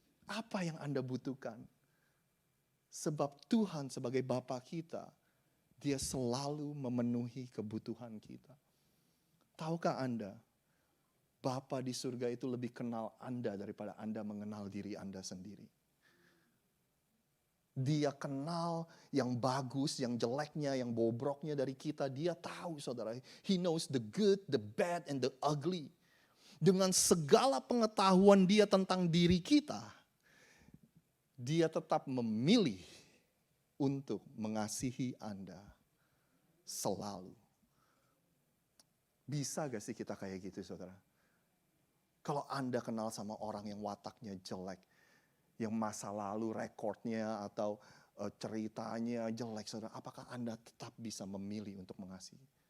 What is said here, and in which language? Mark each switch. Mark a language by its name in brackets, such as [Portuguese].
[Indonesian] Apa yang Anda butuhkan? Sebab Tuhan sebagai Bapa kita, Dia selalu memenuhi kebutuhan kita. Tahukah Anda? Bapa di surga itu lebih kenal Anda daripada Anda mengenal diri Anda sendiri. Dia kenal yang bagus, yang jeleknya, yang bobroknya dari kita. Dia tahu, saudara. [English] He knows the good, the bad, and the ugly. [Indonesian] Dengan segala pengetahuan dia tentang diri kita, dia tetap memilih untuk mengasihi Anda selalu. Bisa gak sih kita kayak gitu, saudara? Kalau Anda kenal sama orang yang wataknya jelek, yang masa lalu rekodnya atau ceritanya jelek, saudara, apakah Anda tetap bisa memilih untuk mengasihi?